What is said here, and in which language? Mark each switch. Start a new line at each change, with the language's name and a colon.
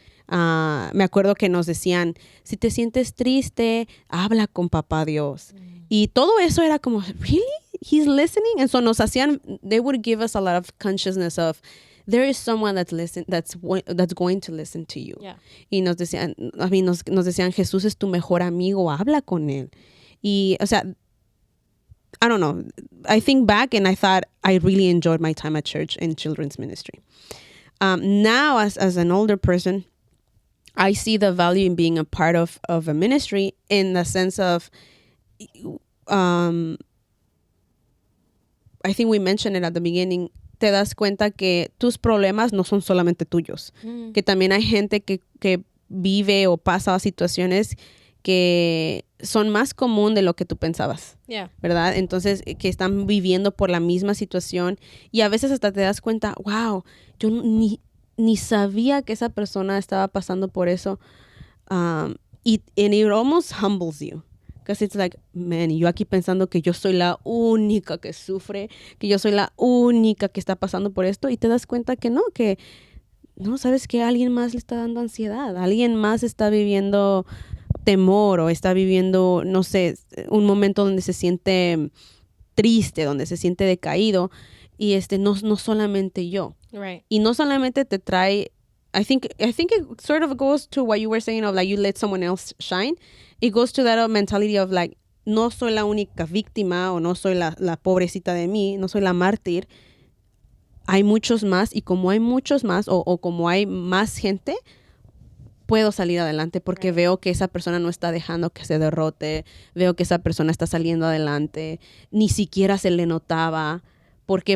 Spanish: Me acuerdo que nos decían, si te sientes triste, habla con papá Dios. Y todo eso era como,
English: really? He's listening? And so they would give us a lot of consciousness of, there is someone that's going to listen to you. Yeah.
Spanish: Y nos decían, nos decían, Jesús es tu mejor amigo, habla con él. Y, o sea,
English: I don't know. I think back and I thought I really enjoyed my time at church in children's ministry. Now, as an older person, I see the value in being a part of a ministry in the sense of, I think we mentioned it at the beginning,
Spanish: te das cuenta que tus problemas no son solamente tuyos, que también hay gente que vive o pasa situaciones que son más común de lo que tú pensabas, ¿verdad? Entonces, que están viviendo por la misma situación y a veces hasta te das cuenta, wow, yo ni sabía que esa persona estaba pasando por eso.
English: And it almost humbles you. Because it's like, man,
Spanish: yo aquí pensando que yo soy la única que sufre, que yo soy la única que está pasando por esto, y te das cuenta que no, sabes que alguien más le está dando ansiedad, alguien más está viviendo temor o está viviendo, no sé, un momento donde se siente triste, donde se siente decaído, y no solamente yo.
English: Right.
Spanish: Y no solamente te trae,
English: I think it sort of goes to what you were saying of like you let someone else shine. It goes to that mentality of like,
Spanish: no soy la única víctima o no soy la pobrecita de mí, no soy la mártir. Hay muchos más y como hay muchos más o como hay más gente, puedo salir adelante porque veo que esa persona no está dejando que se derrote, veo que esa persona está saliendo adelante, ni siquiera se le notaba. ¿Por qué?